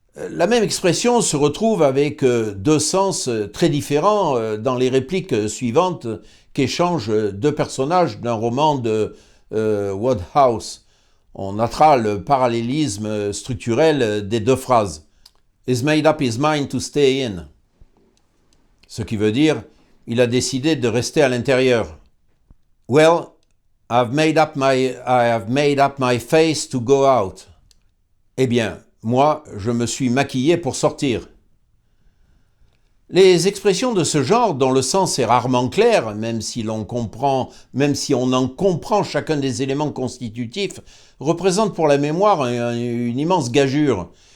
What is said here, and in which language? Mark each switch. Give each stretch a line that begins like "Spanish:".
French: La même expression se retrouve avec deux sens très différents dans les répliques suivantes qu'échangent deux personnages d'un roman de Wodehouse. On notera le parallélisme structurel des deux phrases.
English: He's made up his mind to stay in.
French: Ce qui veut dire, il a décidé de rester à l'intérieur.
English: Well, I have made up my face to go out.
French: Eh bien, moi, je me suis maquillé pour sortir. Les expressions de ce genre, dont le sens est rarement clair, même si on en comprend chacun des éléments constitutifs, représentent pour la mémoire une immense gageure.